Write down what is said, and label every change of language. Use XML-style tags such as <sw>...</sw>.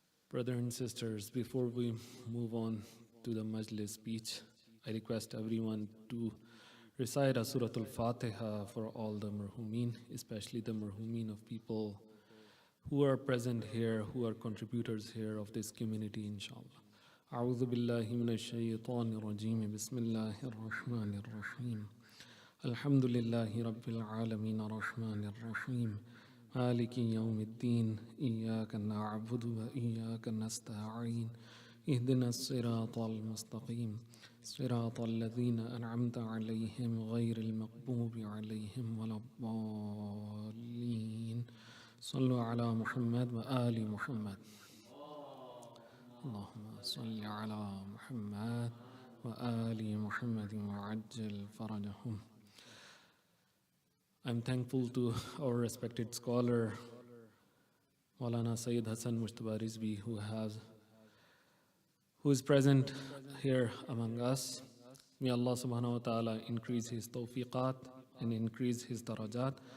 <en>Brothers and sisters, before we move on to the Majlis speech, I request everyone to recite a Surah Al-Fatiha for all the marhumeen, especially the marhumeen of people who are present here, who are contributors here of this community, inshallah.</en> <ar>أعوذ بالله من الشيطان الرجيم بسم الله الرحمن الرحيم الحمد لله رب العالمين الرحمن الرحيم مالك يوم الدين إياك نعبد وإياك نستعين اهدنا الصراط المستقيم صراط الذين أنعمت عليهم غير المغضوب عليهم ولا الضالين صلوا على محمد وآل محمد اللهم صل على محمد وآل محمد وعجل فرجهم.</ar> <en>I'm thankful to our respected scholar Moulana Syed Hassan Mujtaba Rizvi who is present here among us. May Allah subhanahu wa ta'ala increase his tawfiqat and increase his darajat.</en>